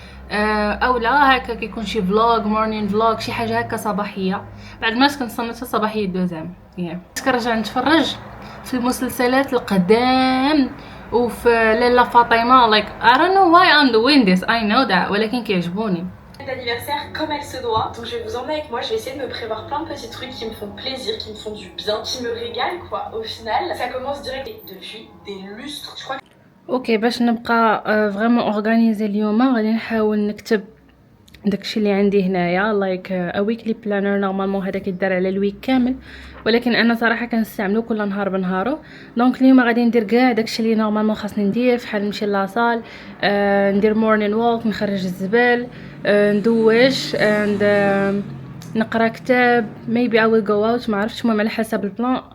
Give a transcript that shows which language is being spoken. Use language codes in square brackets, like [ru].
[ar] اولا هكا كيكون شي فلوغ مورنين فلوغ، شي حاجه هكا صباحيه. بعد ما كنصنت صباحيه دوزام كنرجع نتفرج في المسلسلات القدام وفي لاله فاطمه [en] like I don't know why I'm doing this, I know that [ar] ولكن كيعجبوني. [fr] D'anniversaire comme elle se doit, donc je vais vous emmener avec moi, je vais essayer de me prévoir plein de petits trucs qui me font plaisir, qui me font du bien, qui me régalent quoi. Au final ça commence direct depuis des lustres, je crois. [ar] اوكي باش نبقى فريمون اورغانيزي اليوم غادي نحاول نكتب داكشي اللي عندي هنايا لايك ا ويكلي بلانر. نورمالمون هذا كيدار على الويك كامل ولكن انا صراحه كنستعملو كل نهار بنهارو. دونك اليوم غادي ندير كاع داكشي اللي نورمالمون خاصني ندير، بحال نمشي لاصال، ندير مورنين ووك، نخرج الزبال، ندوش and نقرا كتاب، ميبي [en] I will go out، [ar] ما عرفتش. المهم على حسب البلان.